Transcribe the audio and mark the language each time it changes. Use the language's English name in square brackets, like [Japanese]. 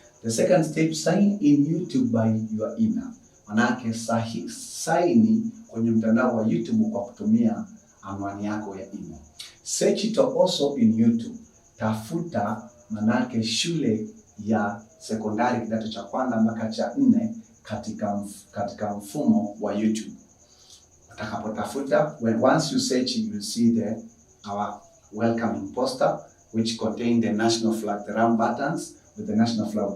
[English] The second step, sign in YouTube by your email. [Swahili] Manake sign kwenye mtandao wa YouTube kwa kutumia anwani yako ya email. [English] Search it also in YouTube. [Swahili] Tafuta manake shule ya sekondari kidato cha kwanza mpaka cha 4 katika mfumo wa YouTube. Utakapotafuta, [English] once you search, you will see our welcoming poster which contain the national flag, the round buttons with the national flag.